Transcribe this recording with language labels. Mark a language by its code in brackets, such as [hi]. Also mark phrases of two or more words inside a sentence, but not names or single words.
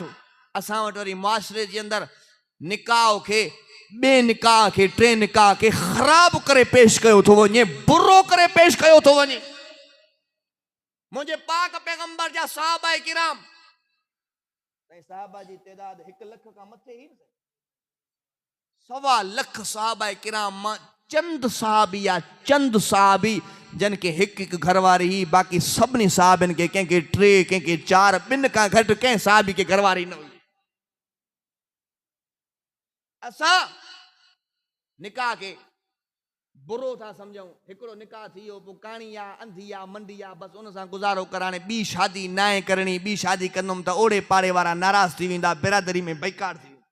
[sd] असां वटि वरी मुआशिरे जे अंदरि निकाह खे ॿिए निकाह खे 3 निकाह खे ख़राब करे पेश कयो थो वञे, बुरो करे पेश कयो थो वञे। मुझे पाक पैगंबर जा साहबा किराम साहबा जी तइदाद 1 लख का मथे ही 1.25 लख साहबा किराम मां चंद साहबी जन के एक घरवारी ही, बाकी सबनी साहबन के कंहिंखे 3 कंहिंखे 4 2 का घट कंहिं साहबी के घरवारी न हुई। असा निकाह के बुरो था समझूं, हिकिड़ो निकाह थी वियो पोइ काणी आहे अंधी आहे मंडी आहे बस उन सां गुज़ारो कराने, ॿी शादी नाहे करणी, ॿी शादी कंदुमि त ओड़े पाड़े वारा नाराज़ थी वेंदा, बिरादरी में बेकार थी वेंदा।